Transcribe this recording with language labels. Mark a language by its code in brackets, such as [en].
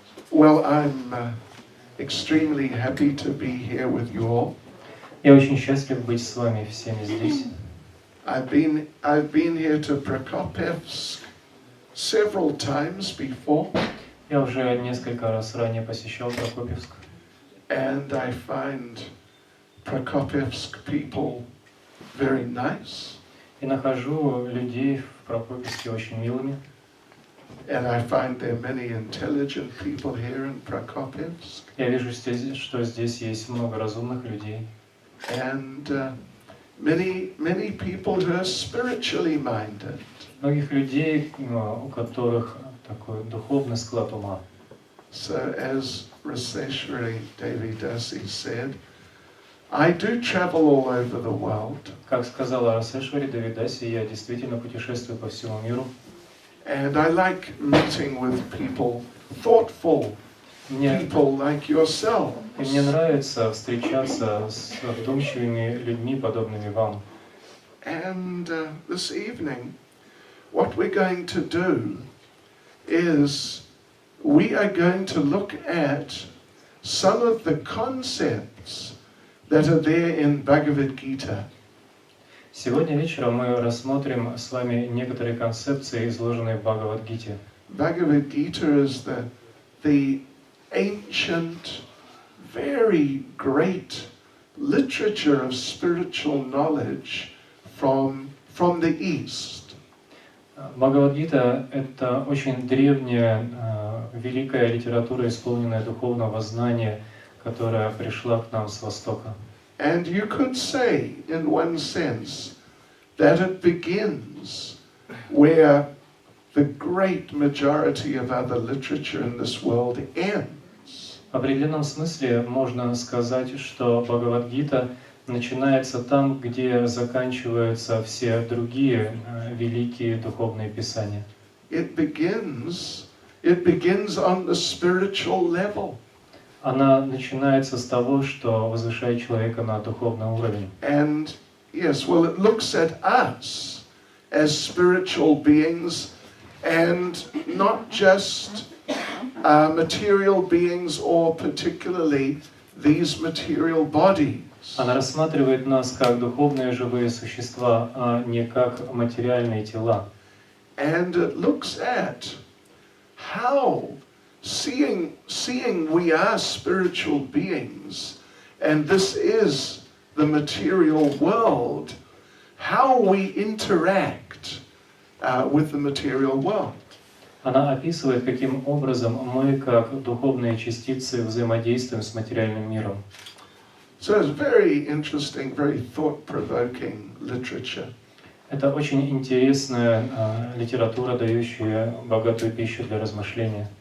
[en] Well, I'm extremely happy to be here with you all. [ru] Я очень счастлив быть с вами всеми здесь. [en] I've been here to Prokopevsk several times before. [ru] Я уже несколько раз ранее посещал Прокопьевск. [en] And I find Prokopevsk people very nice. [ru] И нахожу людей в Прокопьевске очень милыми. [en] And I find there are many intelligent people here in Prokopevsk. [ru] Я вижу, что здесь есть много разумных людей. [en] And many people who are spiritually minded. [ru] Многих людей, у которых такой духовный склад ума. [en] So as Raseshwari Devi Dasi said, I do travel all over the world. [ru] Как сказала Расешвари Деви Даси, я действительно путешествую по всему миру. [en] And I like meeting with people, thoughtful people like yourselves. [ru] И мне нравится встречаться с вдумчивыми людьми, подобными вам. [en] And this evening, what we're going to do is we are going to look at some of the concepts that are there in Bhagavad Gita. [ru] Сегодня вечером мы рассмотрим с вами некоторые концепции, изложенные в Бхагавад-гите. [en] Bhagavad Gita is the ancient, very great literature of spiritual knowledge from the East. [ru] Бхагавад-гита — это очень древняя, великая литература, исполненная духовного знания, которая пришла к нам с Востока. [en] And you could say, in one sense, that it begins where the great majority of other literature in this world ends. [ru] В определенном смысле можно сказать, что Бхагавад-гита начинается там, где заканчиваются все другие великие духовные писания. [en] It begins on the spiritual level. [ru] Она начинается с того, что возвышает человека на духовный уровень. [en] And yes, well, it looks at us as spiritual beings and not just material beings or particularly these material bodies. [ru] Она рассматривает нас как духовные живые существа, а не как материальные тела. [en] And it looks at how seeing we are spiritual beings and this is the material world, how we interact with the material world. [ru] Она описывает, каким образом мы, как духовные частицы, взаимодействуем с материальным миром. [en] So it's very interesting, very thought-provoking literature. [ru] Это очень интересная литература, дающая богатую пищу для размышления.